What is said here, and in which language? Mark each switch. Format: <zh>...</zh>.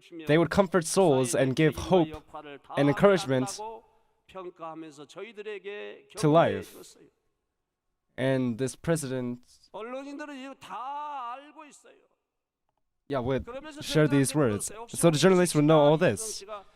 <en>They would comfort souls and give hope and encouragement to life. And this president,</en> <ko>언론인들은 이거 다 알고 있어요.</ko> <en>would share these words. So the journalists would know all this.</en>